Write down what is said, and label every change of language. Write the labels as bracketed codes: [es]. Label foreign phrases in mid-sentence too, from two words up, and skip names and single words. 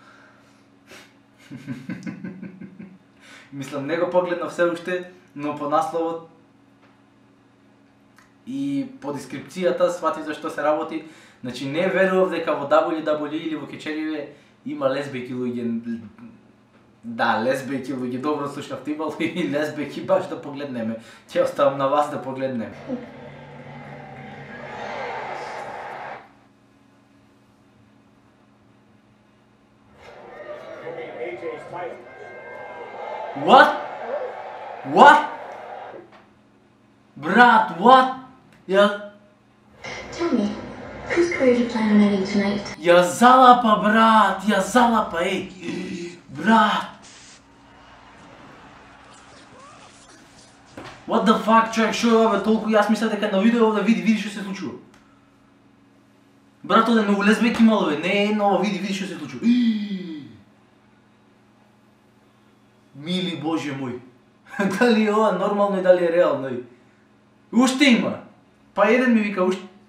[mk] Мислам, не го погледнав се уште, но по насловот и по дескрипцијата сватив за што се работи. Значи не верував дека во WWE или во кечериве има лесбејки луѓе. Да, лесбејки луѓе, добро слушнав, имало и лесбејки, баш да погледнеме. Ќе оставам на вас да погледнеме. [en] What? [mk] Брат, what? [en] Tell me, whose career do you plan on ending tonight? [mk] Ја залапа, брат, еј, брат. [en] What the fuck, [mk] човек, шо е ова бе, толку јас мислев дека на видео да види што се случува. Брат, оде многу лесбејки имало бе, не е едно, види што се случува. Мили Боже мој, дали е ова нормално и дали е реално? Уште има, па еден ми вика уште.